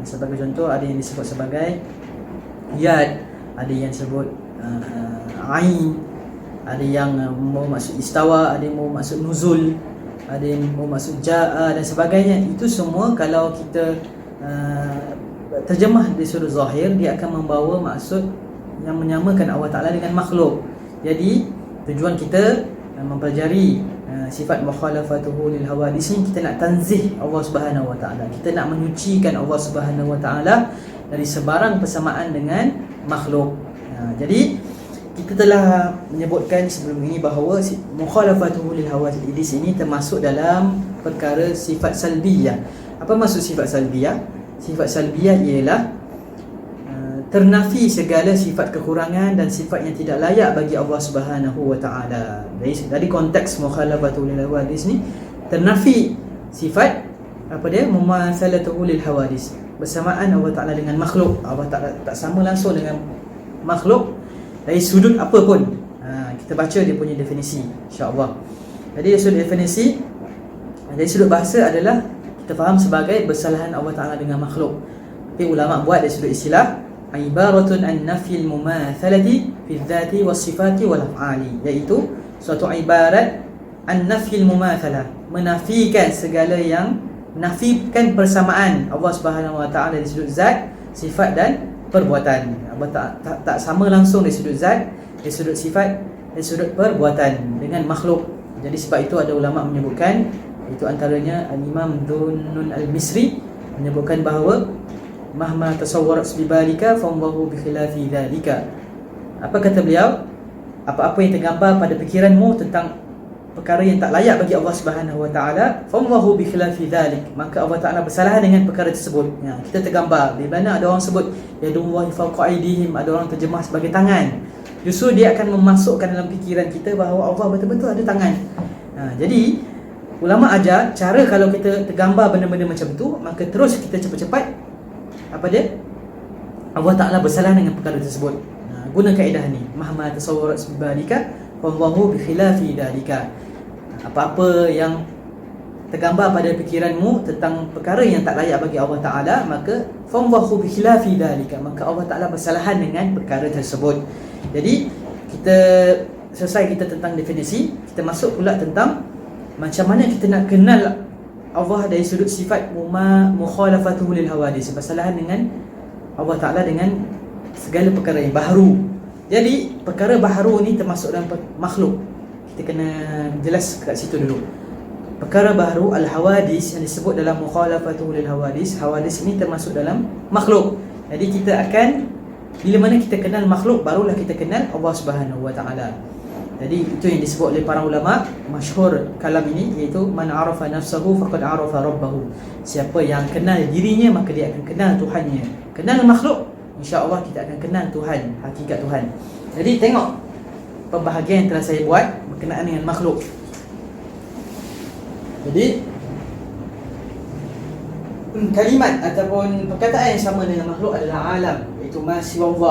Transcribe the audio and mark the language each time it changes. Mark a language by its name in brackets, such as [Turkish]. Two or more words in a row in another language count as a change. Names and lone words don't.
[Malay] Sebagai contoh, ada yang disebut sebagai yad, ada yang disebut ain, ada yang mau maksud istawa, ada yang mau maksud nuzul, ada yang mau maksud ja'a dan sebagainya. Itu semua kalau kita terjemah di sudut zahir, dia akan membawa maksud yang menyamakan [Arabic] الله تعالى [Malay] dengan makhluk. Jadi tujuan kita mempelajari sifat [Arabic] مخالفته للحوادث [Malay] ni, kita nak tanzih [Arabic] الله سبحانه وتعالى, [Malay] kita nak menyucikan [Arabic] الله سبحانه وتعالى [Malay] dari sebarang persamaan dengan makhluk. Jadi kita telah menyebutkan sebelum ini bahawa [Arabic] مخالفته للحوادث [Malay] ini termasuk dalam perkara sifat salbiyah. Apa maksud sifat salbiyah? Sifat salbiyah ialah ternafi segala sifat kekurangan dan sifat yang tidak layak bagi [Arabic] الله سبحانه وتعالى. [Malay] Dari konteks [Arabic] مخالفته للحوادث [Malay] ni, ternafi sifat [Arabic] مماثلته للحوادث, [Malay] bersamaan [Arabic] الله تعالى [Malay] dengan makhluk. [Arabic] الله تعالى [Malay] tak sama langsung dengan makhluk dari sudut apa pun. Kita baca dia punya definisi insya-Allah. Jadi dari sudut definisi, dari sudut bahasa adalah kita faham sebagai bersalahan [Arabic] الله تعالى [Malay] dengan makhluk. Tapi ulama buat dari sudut istilah, [Arabic] عبارة عن نفي المماثلة في الذات والصفات والأفعال, [Malay] iaitu suatu ibarat [Arabic] عن نفي المماثلة, [Malay] menafikan segala yang menafikan persamaan [Arabic] الله سبحانه وتعالى [Malay] di sudut zat, sifat dan perbuatan. Allah tak sama langsung dari sudut zat, dari sudut sifat, dari sudut perbuatan dengan makhluk. Jadi sebab itu ada ulama menyebutkan, itu antaranya Al-Imam Dhunnun Al-Misri menyebutkan bahawa [Arabic] مهما تصورت ببالك فالله بخلاف ذلك. [Malay] Apa kata beliau? Apa-apa yang tergambar pada fikiranmu tentang perkara yang tak layak bagi [Arabic] الله سبحانه وتعالى, فالله بخلاف ذلك, [Malay] maka [Arabic] الله تعالى [Malay] bersalahan dengan perkara tersebut. Ya, kita tergambar di mana ada orang sebut [Arabic] يد الله فوق أيديهم, [Malay] ada orang terjemah sebagai tangan. Justru dia akan memasukkan dalam fikiran kita bahawa Allah betul-betul ada tangan. Jadi ulama ajar cara kalau kita tergambar benda-benda macam tu, maka terus kita cepat-cepat apa dia? [Arabic] الله تعالى [Malay] bersalah dengan perkara tersebut. Guna kaedah ni, [Arabic] مهما تصورت ببالك والله بخلاف ذلك. [Malay] Apa-apa yang tergambar pada fikiranmu tentang perkara yang tak layak bagi [Arabic] الله تعالى, [Malay] maka [Arabic] والله بخلاف ذلك, [Malay] maka [Arabic] الله تعالى [Malay] bersalahan dengan perkara tersebut. Jadi kita selesai kita tentang definisi, kita masuk pula tentang macam mana kita nak kenal Allah dari sudut sifat [Arabic] مخالفته للحوادث, [Malay] bersalahan dengan [Arabic] الله تعالى [Malay] dengan segala perkara yang baharu. Jadi perkara baharu ni termasuk dalam makhluk. Kita kena jelas kat situ dulu. Perkara baharu al-hawadis yang disebut dalam [Arabic] مخالفته للحوادث, [Malay] hawadis ini termasuk dalam makhluk. Jadi kita akan, bila mana kita kenal makhluk, barulah kita kenal [Arabic] الله سبحانه وتعالى. [Malay] Jadi itu yang disebut oleh para ulama, masyhur kalam ini, iaitu [Arabic] من عرف نفسه فقد عرف ربه. [Malay] Siapa yang kenal dirinya, maka dia akan kenal Tuhannya. Kenal makhluk, insya-Allah kita akan kenal Tuhan, hakikat Tuhan. Jadi tengok pembahagian yang telah saya buat berkenaan dengan makhluk. Jadi kalimat ataupun perkataan yang sama dengan makhluk adalah alam, iaitu [Arabic] ما سوى الله.